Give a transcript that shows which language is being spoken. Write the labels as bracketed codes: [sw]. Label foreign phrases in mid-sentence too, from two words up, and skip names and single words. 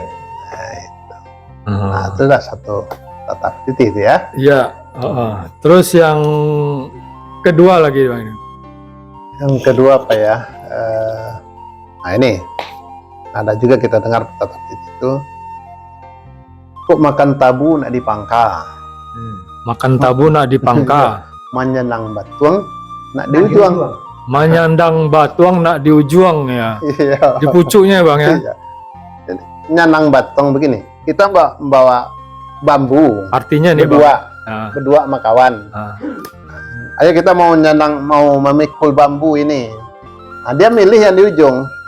[id] Nah, itu. Nah, itu adalah satu tata titik itu ya. Iya. Terus yang kedua lagi bang. Yang kedua apa ya? Nah ini ada juga kita dengar tata titik itu. [min] Kok makan tabu nak dipangka, Makan tabu nak dipangka, menyenang batuang nak diujuang. menyandang batuang nak diujuang ya. [id] Iya. Di pucuknya bang ya. Iya. Jadi, nyanang batong begini. Kita membawa bambu Artinya nih bang. berdua, Nah, berdua sama kawan. nah. Ayo kita mau nyanang, mau memikul bambu ini. Nah, dia milih yang di ujung.